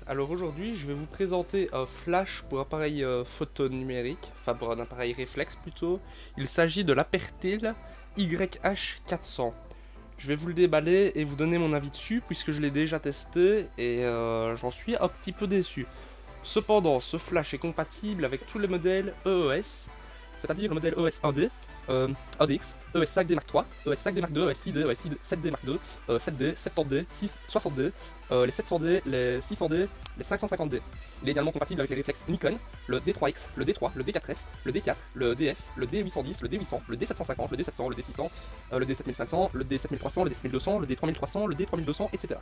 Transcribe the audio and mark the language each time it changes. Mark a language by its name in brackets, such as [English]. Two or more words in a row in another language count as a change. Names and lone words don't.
[French] Alors aujourd'hui, je vais vous présenter un flash pour appareil photo numérique, enfin pour un appareil réflexe plutôt. Il s'agit de l'Apertil YH400. Je vais vous le déballer et vous donner mon avis dessus puisque je l'ai déjà testé et j'en suis un petit peu déçu. Cependant, ce flash est compatible avec tous les modèles EOS, c'est-à-dire le modèle EOS 1D, ADX, EOS 5D Mark III, EOS 5D Mark II, EOS 6D, EOS 7D Mark II, 7D, 70D, 60D, les 700D, les 600D, les 550D. Il est également compatible avec les réflexes Nikon, le D3X, le D3, le D4S, le D4, le DF, le D810, le D800, le D750, le D700, le D600, le D7500, le D7300, le D7200, le D3300, le D3200, etc.